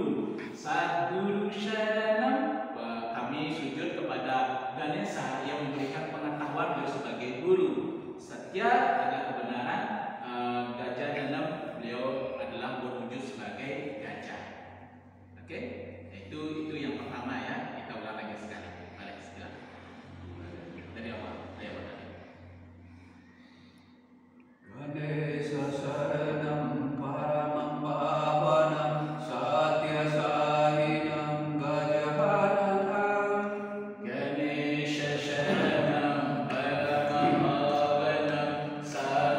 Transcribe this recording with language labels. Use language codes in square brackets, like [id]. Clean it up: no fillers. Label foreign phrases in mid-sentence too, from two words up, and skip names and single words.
[sa] सद्गुरु शरणम्, [id] kami sujud kepada Ganesha yang memberikan pengetahuan, beliau sebagai guru. Satya adalah kebenaran, Gajananam beliau adalah berwujud sebagai gajah. Oke, itu yang pertama ya. Kita ulang lagi sekali. Balik silakan. Dari awal. [sa] गणेश शरणं परमं पावनं सत्य साईं गजाननम्. गणेश शरणं परम पावनम्